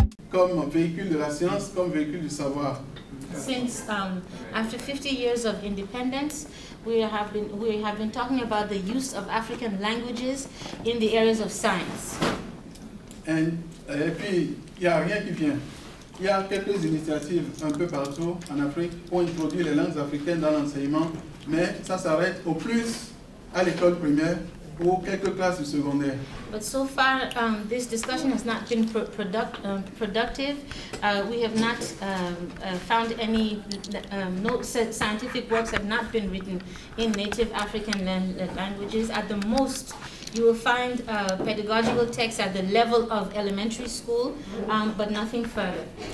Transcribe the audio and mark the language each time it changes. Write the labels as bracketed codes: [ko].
[fr] comme véhicule de la science, comme véhicule du savoir. [en] Since after 50 years of independence, we have been talking about the use of African languages in the areas of science. [fr] Et puis, il n'y a rien qui vient. Il y a quelques initiatives un peu partout en Afrique pour introduire les langues africaines dans l'enseignement, mais ça s'arrête au plus à l'école primaire ou quelques classes du secondaire. [en] But so far, this discussion has not been productive. We have not found any, no scientific works have not been written in native African languages. At the most, you will find pedagogical texts at the level of elementary school, but nothing further.